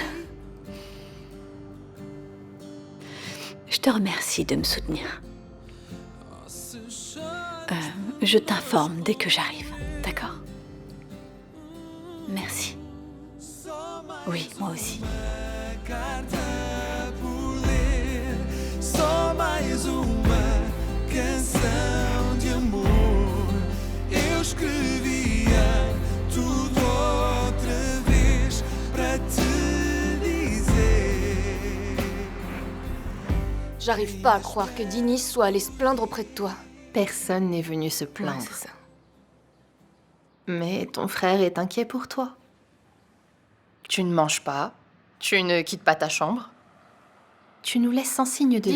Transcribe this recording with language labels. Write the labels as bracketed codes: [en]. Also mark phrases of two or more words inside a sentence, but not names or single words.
[fr] Je te remercie de me soutenir. Je t'informe dès que j'arrive, d'accord? Merci. Oui, moi aussi. [pt] Só mais uma canção de amor. Eu escrevia tudo outra vez para te dizer. [fr] J'arrive pas à croire que Dinis soit allé se plaindre auprès de toi. Personne n'est venu se plaindre. Ouais, c'est ça. Mais ton frère est inquiet pour toi. Tu ne manges pas, tu ne quittes pas ta chambre. Tu nous laisses sans signe de vie.